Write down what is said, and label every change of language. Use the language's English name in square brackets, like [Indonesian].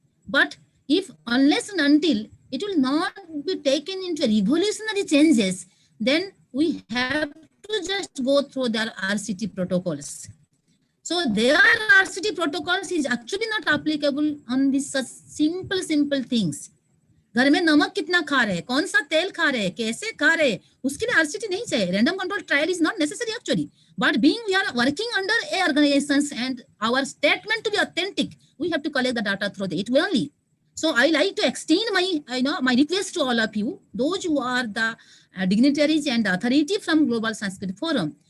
[English] But if unless and until it will not be taken into revolutionary changes, then we have to just go through their RCT protocols. So their RCT protocols is actually not applicable on these such simple things. [Hindi] घर में नमक कितना खा रहे हैं, कौन सा तेल खा रहे हैं, कैसे खा रहे हैं, उसके लिए RCT नहीं चाहिए. [English] Random control trial is not necessary actually. But being we are working under a organizations and our statement to be authentic, we have to collect the data through it only. So I like to extend my my request to all of you, those who are the dignitaries and the authority from Global Sanskrit Forum.